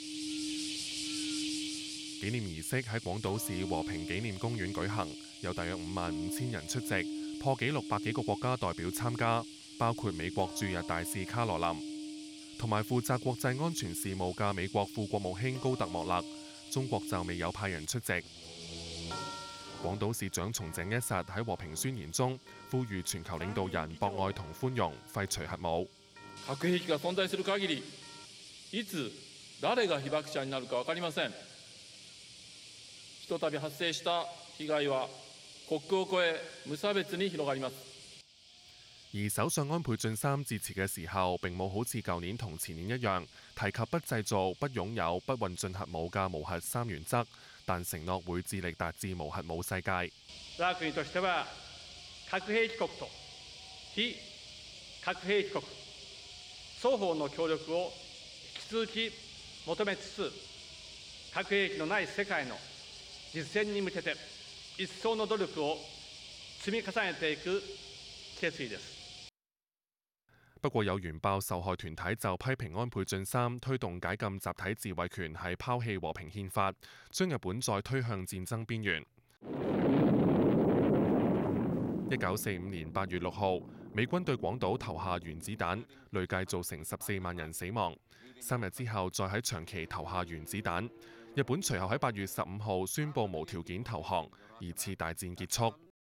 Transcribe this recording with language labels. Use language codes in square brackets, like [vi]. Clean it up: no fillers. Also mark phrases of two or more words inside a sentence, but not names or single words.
[yue] 紀念儀式喺廣島市和平紀念公園舉行，有大約55000人出席，破紀錄100幾個國家代表參加，包括美國駐日大使卡羅琳，同埋負責國際安全事務嘅美國副國務卿高特莫勒。中國就未有派人出席。廣島市長松井一實喺和平宣言中呼籲全球領導人博愛同寬容，廢除核武。 [ja] 核兵器が存在する限り、いつ誰が被爆者になるか分かりません。ひとたび発生した被害は国境を越え無差別に広がります。 [yue] 而首相安倍晉三致辭嘅時候，並冇好似舊年同前年一樣提及不製造、不擁有、不運進核武嘅無核3原則，但承諾會致力達至無核武世界。 [ja] 我が國としては核兵器國と非核兵器國雙方の協力を引き続き求めつつ、核兵器のない世界の実現に向けて一層の努力を積み重ねていく決意です。 [yue] 不過有原爆受害團體就批評安倍晉三推動解禁集體自衛權係拋棄和平憲法，將日本再推向戰爭邊緣。1945年8月6號，美軍對廣島投下原子彈，累計造成14萬人死亡。3日之後，再喺長崎投下原子彈。日本隨後喺8月15號宣布無條件投降，二次大戰結束。